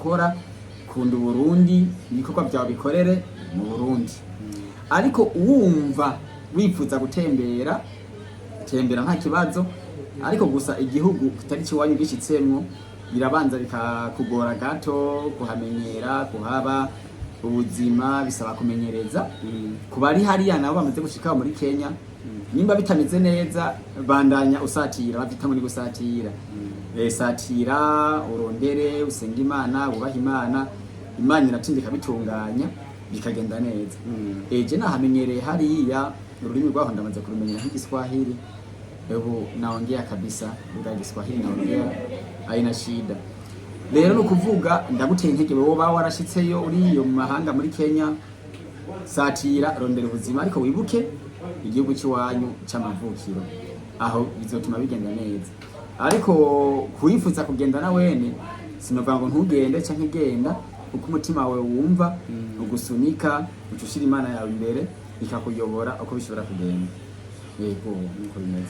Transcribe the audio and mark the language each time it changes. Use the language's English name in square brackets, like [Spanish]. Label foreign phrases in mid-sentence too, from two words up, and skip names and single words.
[Rundi] ukora kunda Burundi ibikorwa byawe bikorere mu Burundi ariko wumva wifuza gutembera tembera nta kibazo ariko gusa igihugu kitari ciwanyu gishitsemwo birabanza bikakugora gato kuhamenyera kuhaba ubuzima bisaba kumenyereza kubari hariya nabo bamaze gushika muri Kenya nimba bitameze neza bandanya usatira bavita muri gusatira satira urondere usenga Imana ubaha Imana iratindika bitunganya bikagenda neza eje nahamenyereye hariya ururimi rwaho ndamaze kurumenyera nk'igiswahili ebu [Swahili] naongea kabisa lugha ya Kiswahili naongea haina shida [Rundi] rero no kuvuga ndaguteye intege wewe ba warashitseyo uriyo mu mahanga muri Kenya satira rondera ubuzima ariko wibuke igihugu cy'iwanyu c'amavukiro aho bizotuma bigenda neza ariko kuyifuza kugenda na wene sinovuga ngo ntugende canke genda uko umutima wawe wumva ugusunika ucushira Imana yawe imbere ikakuyobora uko bishobora kugenda yego niko bimeze